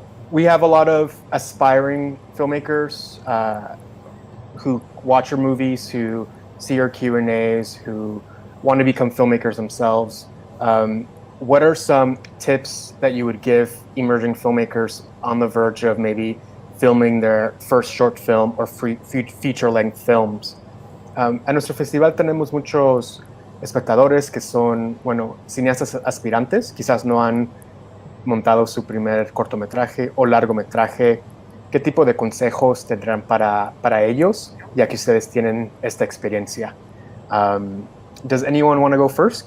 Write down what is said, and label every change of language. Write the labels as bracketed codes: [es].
[en] We have a lot of aspiring filmmakers who watch our movies, who see our Q&As, who want to become filmmakers themselves. What are some tips that you would give emerging filmmakers on the verge of maybe filming their first short film or feature-length films? [es] En nuestro festival tenemos muchos espectadores que son, cineastas aspirantes, quizás no han montado su primer cortometraje o largometraje. ¿Qué tipo de consejos tendrán para ellos, ya que ustedes tienen esta experiencia? [en] Does anyone want to go first?